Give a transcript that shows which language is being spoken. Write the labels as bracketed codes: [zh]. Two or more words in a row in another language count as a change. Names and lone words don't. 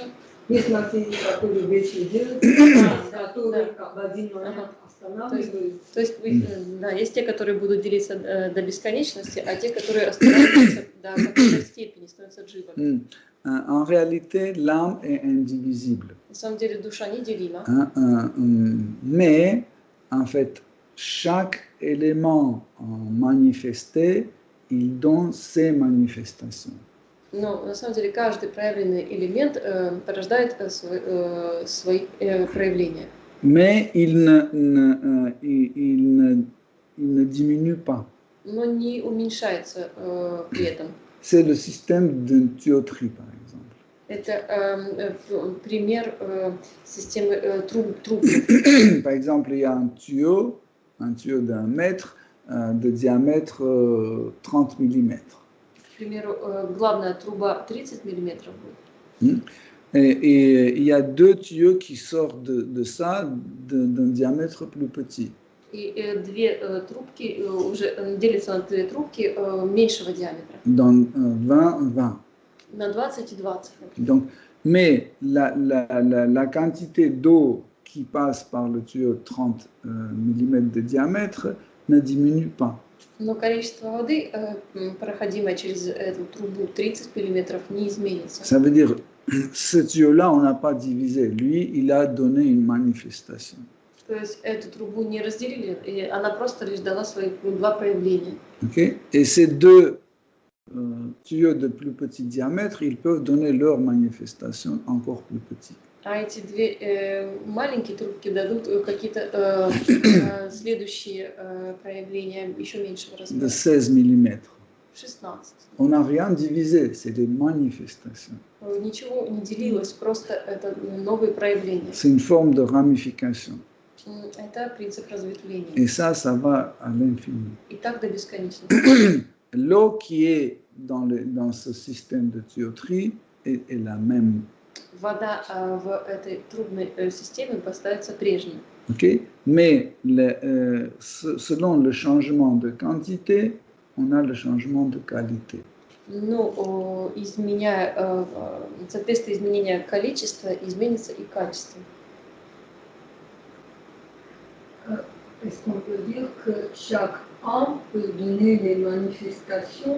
[ru] Есть материи, которые вещи делают, которые в один момент останавливаются. То есть, да, есть те, которые будут делиться до бесконечности, а те, которые останавливаются до какой-то степени, становятся дживами. [fr] En réalité, l'âme est indivisible. [ru] На самом деле душа неделима. [fr] Mais, en fait, chaque élément manifesté, il donne ses manifestations. [ru] Но на самом деле каждый проявленный элемент порождает свои проявления. [fr] Mais il ne diminue pas. [ru] Но не уменьшается при этом. [fr] C'est le système d'une tuyauterie, par exemple. [ru] Это пример системы труб. [fr] Par exemple, il y a un tuyau d'1 mètre de diamètre 30 mm. [ru] К примеру, главная труба 30 миллиметров будет. [fr] Et il y a 2 tuyaux qui sortent de ça d'un diamètre plus petit. [ru] И две трубки уже делятся на две трубки меньшего диаметра. [fr] Dans 20-20. [ru] На 20 и 20. [fr] Donc, Mais la quantité d'eau qui passe par le tuyau de 30 mm de diamètre ne diminue pas. [ru] Но количество воды, проходимое через эту трубу 30 миллиметров, не изменится. [fr] Ça veut dire, ce tuyau-là, on n'a pas divisé. Lui, il a donné une manifestation. [ru] То есть эту трубу не разделили, и она просто лишь дала свои два проявления. [fr] Okay? Et ces deux tuyaux de plus petit diamètre, ils peuvent donner leur manifestation encore plus petite. [ru] А эти две маленькие трубки дадут какие-то следующие проявления еще меньшего [fr] De [ru] размера. [fr] 16 mm. [ru] 16. [fr] On n'a rien divisé, c'est des manifestations. [ru] Ничего не делилось, просто это новые проявления. [fr] C'est une forme de ramification. [ru] Это принцип разветвления. [fr] Et ça va à l'infini. [ru] И так до бесконечности. [fr] L'eau qui est dans ce système de tuyauterie est la même. [ru] Вода в этой трубной системе поставится прежней. [fr] Okay? Mais selon le changement de quantité, on a le changement de qualité. [ru] Но изменяя, соответственно, изменения количества, изменится и качество. [fr] Est-ce qu'on peut dire que chaque âme peut donner des manifestations?